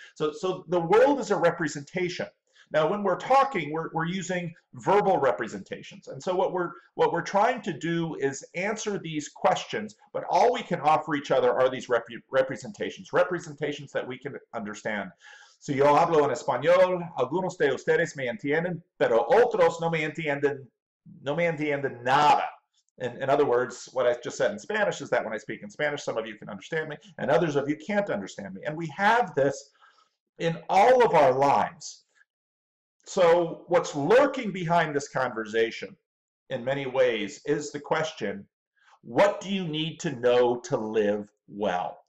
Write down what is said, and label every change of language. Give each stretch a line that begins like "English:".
English: So the world is a representation. Now, when we're talking, we're using verbal representations. And so what we're trying to do is answer these questions, but all we can offer each other are these representations that we can understand.
Spanish: Si yo hablo en español, algunos de ustedes me entienden, pero otros no me entienden nada.
English: In other words, what I just said in Spanish is that when I speak in Spanish, some of you can understand me, and others of you can't understand me. And we have this in all of our lives. So what's lurking behind this conversation in many ways is the question, what do you need to know to live well?